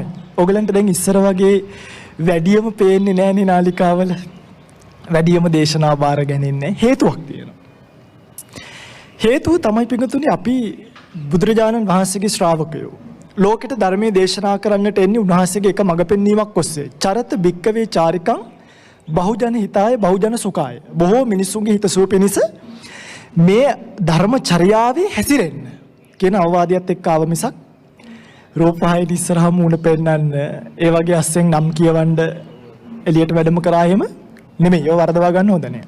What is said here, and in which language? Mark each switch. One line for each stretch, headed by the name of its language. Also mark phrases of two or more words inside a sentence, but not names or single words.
Sinhala: ඔයගලන්ට දැන් ඉස්සර වගේ වැඩියම පේන්නේ නැහැනේ නාලිකාවල. වැඩියම දේශනා බාර ගැනීමේ හේතුවක් තියෙනවා. හේතුව තමයි පිටුතුනි අපි බුදුරජාණන් වහන්සේගේ ශ්‍රාවකයෝ. ලෝකෙට ධර්මයේ දේශනා කරන්නට එන්නේ උන්වහන්සේගේ එක මඟ පෙන්වීමක් ඔස්සේ.
Pali: චරත භික්කවේ චාරිකං බහුජන හිතාය බහුජන සුඛාය.
Sinhala: බොහෝ මිනිසුන්ගේ හිතසුව පිණිස මේ ධර්මචර්යාවේ හැසිරෙන්න කියන අවවාදයත් එක්ක ආව මිසක් රූපහායන ඉස්සරහා මූණ පෙන්නන්න ඒ වගේ අස්සෙන් නම් කියවන්න එළියට වැඩම කරා එහෙම නෙමෙයි. ඒව වරදවා ගන්න හොඳ නෑ.